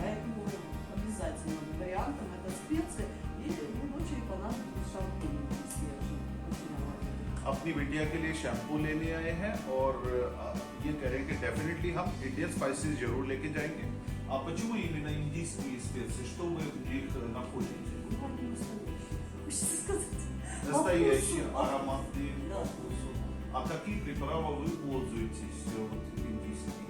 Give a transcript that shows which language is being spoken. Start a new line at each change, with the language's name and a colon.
Russian: Поэтому обязательным вариантом это специи. И дочери понадобились шампуни свежие. Очень ароматные.
Hindi: अपनी बिटिया के लिए शैम्पू लेने आए हैं और ये कह रहे हैं कि डेफिनेटली हम इंडियन स्पाइसेस जरूर लेके जाएंगे.
Russian: А почему именно индийские специи? Что вы в них находите? Ну, они настоящие. Хочется сказать. Настоящие, По вкусу. ароматные, Да. по вкусу. А какие приправы вы пользуетесь вот, индийские?